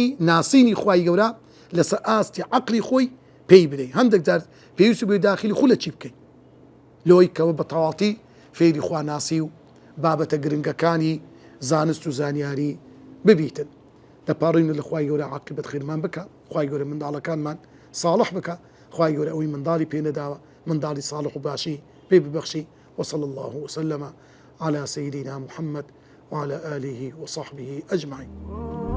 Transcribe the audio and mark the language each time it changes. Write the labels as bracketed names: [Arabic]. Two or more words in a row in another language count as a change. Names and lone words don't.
[Central Kurdish] ناسینی خوای گەورە لەسەر ئاستی عەقلی خۆی پێی بدەیت هەندێک جار پێویستی بێ داخلی خۆ لە چی بکەیت لۆی کەوە بە تەواڵی فێری خواناسی و بابەتە گرنگەکانی زانست و زانیاری ببیتن دەپاڕین لە خوای گەورە عاقبەت خێرمان بکە خوای گەورە منداڵەکانمان صالح بکە خوای گەورە ئەوەی منداڵی پێ نەداوە منداڵی صالح و باشی پێ ببەخشی [Arabic] وصلى الله وسلم على سيدنا محمد وعلى آله وصحبه أجمعين